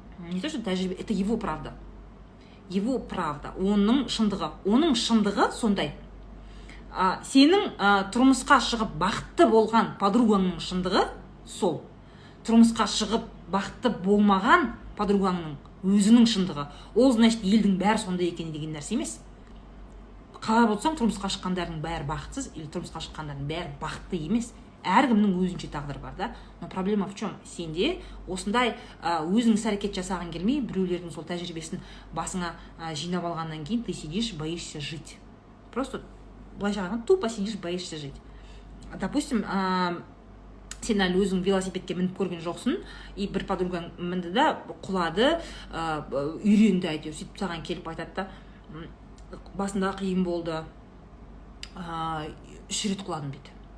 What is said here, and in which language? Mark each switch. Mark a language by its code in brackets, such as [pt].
[ru] Не то, что тәжірибе, это его правда. Его правда, [kk] оның шындығы сондай. Сенің тұрмысқа шығып бақытты болған подругаңның шындығы сол. Тұрмысқа шығып бақытты болмаған подругаңның өзінің шындығы. Ол, значит, елдің бәрі сондай екен деген нәрсе емес. Қалап отырсаң, тұрмысқа шыққандардың бәрі бақытсыз, или тұрмысқа шыққандардың бәрі бақытты емес. әркімнің өзінше тағдыры бар да. [ru] Но проблема в чем? [kk] Сенде осындай өзің іс-әрекет жасаған келмей, біреулердің сол тәжірибесін басыңа жинап алғаннан кейін [ru] ты сидишь, боишься жить. Просто [kk] былайша айтқанда [ru] тупо сидишь, боишься жить. [kk] Допустим, сен әлі өзің велосипедке мініп көрген жоқсың, и бір подругаң мінді да құлады, үйренді әйтеуір, сөйтіп саған келіп айтады да, басында қиын болды, 3 рет құладым дейді.